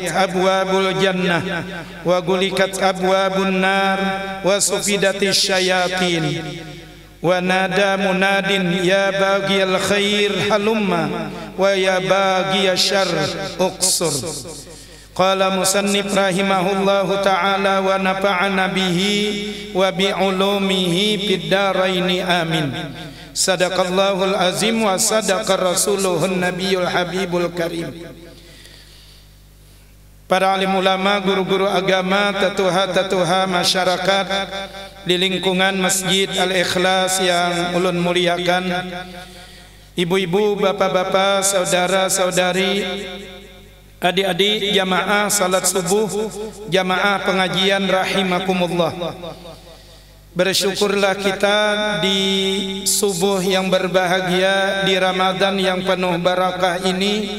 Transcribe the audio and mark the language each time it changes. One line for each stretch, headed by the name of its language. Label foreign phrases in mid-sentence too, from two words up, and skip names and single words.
Arabic: أبواب الجنة وغلقت أبواب النار وصفدت الشياطين ونادى مناد يا باغي الخير هلم ويا باغي الشر اقصر قال مصنف رحمه الله تعالى ونفعنا به وبعلومه في الدارين آمين صدق الله العظيم وصدق رسوله النبي الحبيب الكريم.
Banjar: Para alim ulama, guru-guru agama, tatuha-tatuha masyarakat di lingkungan Masjid Al-Ikhlas yang ulun muliakan, ibu-ibu, bapak-bapak, saudara-saudari, adik-adik jamaah salat subuh, jamaah pengajian rahimakumullah. Bersyukurlah kita di subuh yang berbahagia, di Ramadan yang penuh barakah ini.